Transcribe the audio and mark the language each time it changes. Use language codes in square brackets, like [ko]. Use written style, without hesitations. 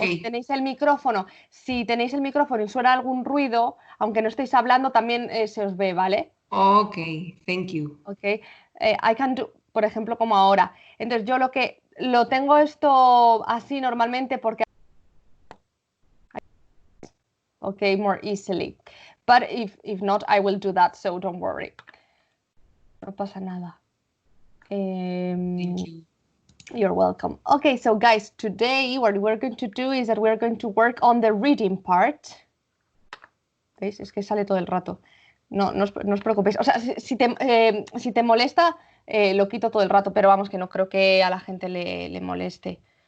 [es] O si tenéis el micrófono y suena algún ruido, aunque no estéis hablando, también se os ve, ¿vale? [en] ok, thank you. Ok. I can do, [es] por ejemplo, como ahora. Entonces, yo lo tengo esto así normalmente porque, ok, [en] more easily. But if not, I will do that, so don't worry. [es] No pasa nada. [en] Thank you. You're welcome. Okay, so guys, today what we're going to do is that we're going to work on the reading part. [es] ¿Veis? Es que sale todo el rato. No os preocupéis. O sea, si te molesta, lo quito todo el rato, pero vamos, que no creo que a la gente le moleste.